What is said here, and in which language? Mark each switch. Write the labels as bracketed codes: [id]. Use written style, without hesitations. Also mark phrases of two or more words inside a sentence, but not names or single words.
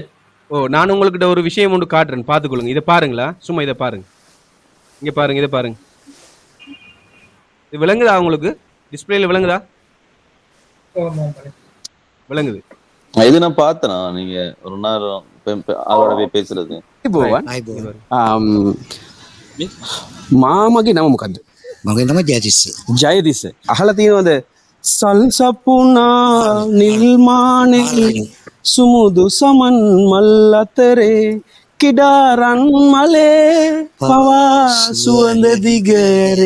[ta] நான் உங்ககிட்ட ஒரு விஷயம் ஒன்று காட்டுறேன், பார்த்துக்கொள்ளுங்க. இதை பாருங்களா, சும்மா இதை பாருங்க, இங்க பாருங்க, இதை பாருங்க. இது விளங்குதா உங்களுக்கு? டிஸ்பிளேல விளங்குதா? விளங்குது. இது நான் பார்த்தேனா, நீங்க ஒரு நேரம் அவரோட போய் பேசுறது. [si] මාමගේ නම මොකක්ද? මගේ නම ජයතිස්ස. ජයතිස්ස. අහලා තියෙනවද? සල්සපුනා නිල්මානේ සුමුදු සමන් මල් අතරේ කිඩාරන් මලේ පවා සුවඳ දිගරේ.